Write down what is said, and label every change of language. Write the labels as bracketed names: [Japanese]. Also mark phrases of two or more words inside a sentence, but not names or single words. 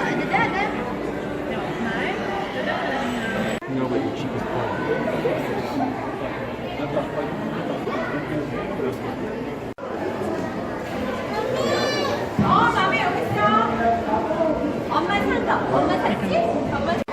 [Swedish] Är det där den? Ja, nej. Det där är den. [Korean] 어, 맘에 여기 있어. 엄마 산다. 엄마 샀지? 엄마